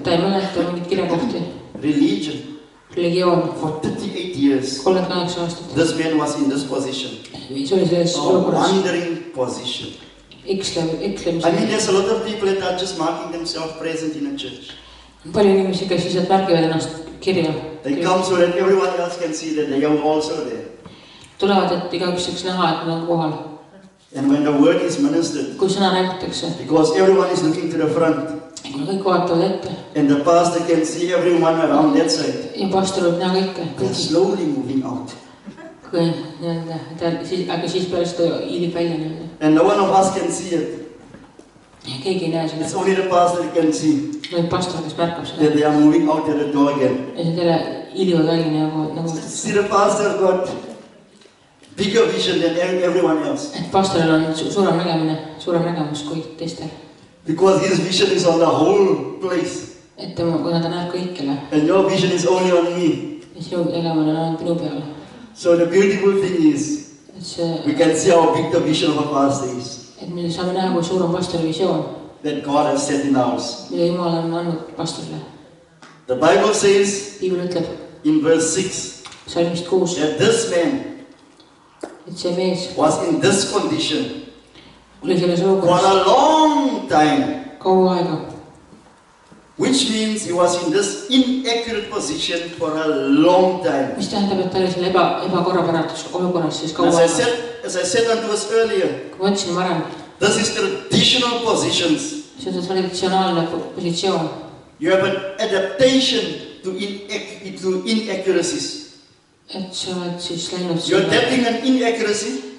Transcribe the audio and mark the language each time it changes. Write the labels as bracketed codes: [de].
[et] ta ei mäleta mingit kirjakohti. [en] Religion. [et] Religioon. [en] For 38 years, [et] 38 aastat. [en] this man was in this position. [et] See oli selles [en] A [et] olukorras. [en] wandering position. [et] Eklemise. [en] I mean, there's a lot of people that are just marking themselves present in a church. [et] Palju inimesi, kes lihtsalt märgivad ennast kirja. [en] They come so that everyone else can see that they are also there. [et] Tulevad, et igaüks saaks näha, et nad on kohal. [en] And when the word is ministered, [et] Kui sõna räägitakse, [en] because everyone is looking to the front, [et] kui kõik vaatavad ette [en] and the pastor can see everyone around that side, [et] ja pastor võib näha kõike, [en] they're slowly moving out. [et] kui nii-öelda, aga siis pärast ta hiilib välja nii-öelda. [en] And no one of us can see it. [et] Ja keegi ei näe seda. [en] It's only the pastor that can see [et] Nüüd pastor, kes märkab seda. [en] that they are moving out at the door again. [et] Ja see teile hiilivad välja nagu [en] See, the pastor got bigger vision than everyone else. [et] et pastoril on suurem nägemus kui teistel. [en] Because his vision is on the whole place. [et] Et tema, kuna ta näeb kõikele [en] And your vision is only on me. [et] ja sinu nägemine on ainult minu peale. [en] So the beautiful thing is, [et] Et see, [en] we can see how big the vision of a pastor is. [et] et me saame näha, kui suur on pastori visioon, [en] That God has set in ours. [et] mida Jumal on andnud pastorile. [en] The Bible says [et] Piibel ütleb [en] in verse 6 [et] salmist 6, [en] that this man [et] et see mees [en] was in this condition [et] oli selles [en] for [et] olukorras [en] a long time. [et] kaua aega. [en] Which means he was in this inaccurate position for a long time. [et] Mis tähendab, et ta oli selle ebakorrapäratus olukorras siis kaua aega. [en] As I said unto us earlier, [et] Kui ma ütlesin varem, [en] this is traditional positions. [et] see on traditsionaalne positsioon. [en] You have an adaptation to inaccuracies. [et] Et sa oled siis läinud [en] You're adapting an inaccuracy